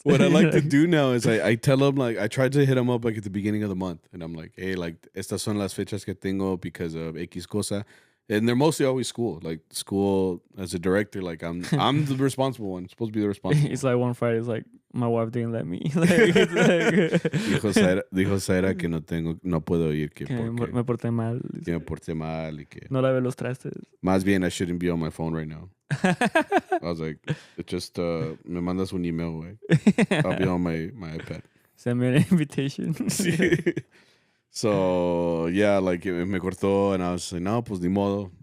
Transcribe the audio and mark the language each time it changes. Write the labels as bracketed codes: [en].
[en] What I like to do now is I tell him, like, I tried to hit him up like at the beginning of the month, and I'm like, hey, like, [es] estas son las fechas que tengo [en] because of X cosa. And they're mostly always school. Like, school as a director, like, I'm the responsible one. I'm supposed to be the responsible one. It's like one Friday, it's like, my wife didn't let me. Like, it's like [es] dijo Sara que no puedo ir. Que me porté mal. Que me porté mal. Y que no lavé los trastes. Más bien, [en] I shouldn't be on my phone right now. I was like, it just, [es] me mandas un email, güey. [en] I'll be on my iPad. Send me an invitation. So, yeah, like, [es] me cortó, [en] and I was like, [es] no, pues ni modo.